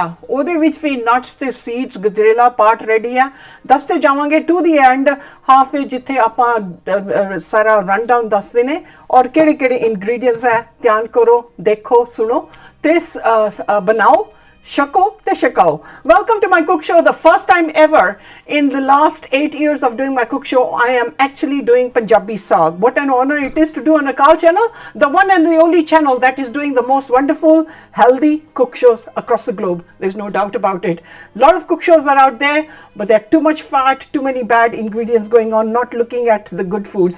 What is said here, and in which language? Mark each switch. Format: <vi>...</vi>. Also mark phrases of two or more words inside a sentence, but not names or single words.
<pa>ਉਹਦੇ ਵਿੱਚ ਵੀ nuts ਤੇ seeds Gajerala</pa> <en>part ready</en> <pa>ਹੈ। ਦੱਸਦੇ ਜਾਵਾਂਗੇ</pa> <en>to the end half</en> <pa>ਵਿੱਚ ਜਿੱਥੇ ਆਪਾਂ ਸਾਰਾ</pa> <en>run down</en> <pa>ਦੱਸਦੇ ਨੇ ਔਰ ਕਿਹੜੇ ਕਿਹੜੇ ingredients ਹੈ ਧਿਆਨ ਕਰੋ ਦੇਖੋ ਸੁਣੋ ਤੇ ਬਣਾਓ ਚੱਖੋ ਤੇ ਚਖਾਓ.</pa> <en>Welcome to my cook show. The first time ever in the last 8 years of doing my cook show, I am actually doing Punjabi Saag. What an honor it is to do on Akaal channel, the one and the only channel that is doing the most wonderful, healthy cook shows across the globe. There's no doubt about it. A lot of cook shows are out there, but there are too much fat, too many bad ingredients going on, not looking at the good foods.</en>